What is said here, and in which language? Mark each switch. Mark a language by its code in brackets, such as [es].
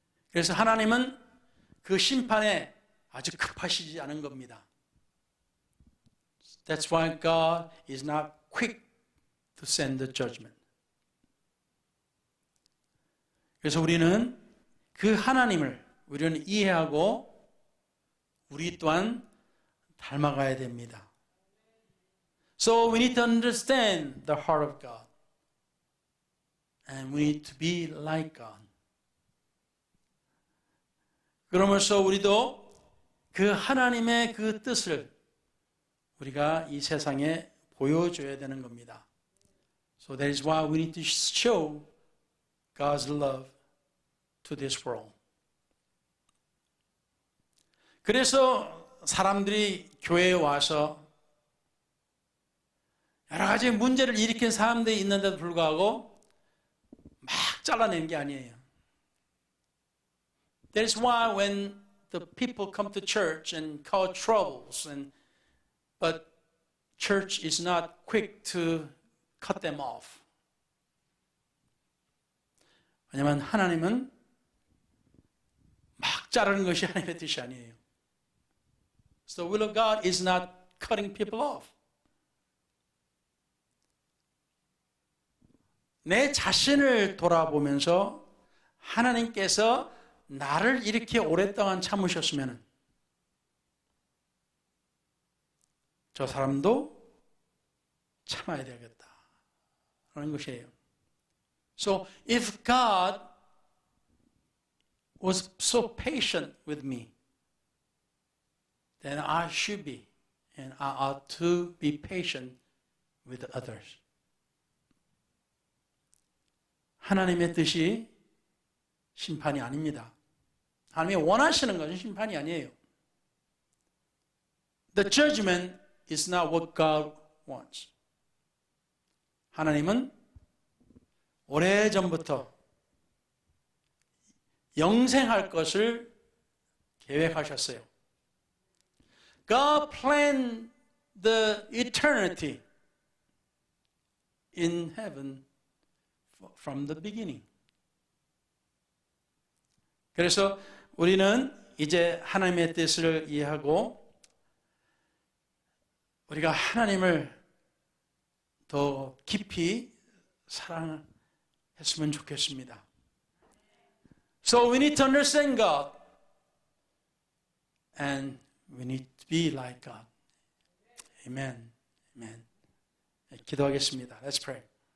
[ko] 그래서 하나님은 그 심판에 아주 급하시지 않은 겁니다. [en] That's why God is not quick to send the judgment. [ko] 그래서 우리는 그 하나님을 우리는 이해하고 우리 또한 닮아가야 됩니다. [en] So we need to understand the heart of God. And we need to be like God. [ko] 그러면서 우리도 그 하나님의 그 뜻을 우리가 이 세상에 보여줘야 되는 겁니다. [en] So that is why we need to show God's love to this world. [ko] 그래서 사람들이 교회에 와서 여러 가지 문제를 일으킨 사람들이 있는데도 불구하고 막 잘라내는 게 아니에요. [en] That is why when the people come to church and cause troubles, but church is not quick to cut them off. [ko] 왜냐하면 하나님은 막 자르는 것이 하나님의 뜻이 아니에요. [en] So the will of God is not cutting people off. [ko] 내 자신을 돌아보면서 하나님께서 나를 이렇게 오랫동안 참으셨으면 저 사람도 참아야 되겠다 그런 것이에요. [en] So if God was so patient with me, then I should be, and I ought to be patient with others. [ko] 하나님의 뜻이 심판이 아닙니다. 하나님이 원하시는 것은 심판이 아니에요. [en] The judgment is not what God wants. [ko] 하나님은 오래전부터 영생할 것을 계획하셨어요. [en] God planned the eternity in heaven from the beginning. [ko] 그래서 우리는 이제 하나님의 뜻을 이해하고 우리가 하나님을 더 깊이 사랑했으면 좋겠습니다. [en] So we need to understand God and we need to be like God. Amen. Amen. [ko] 기도하겠습니다. [en] Let's pray.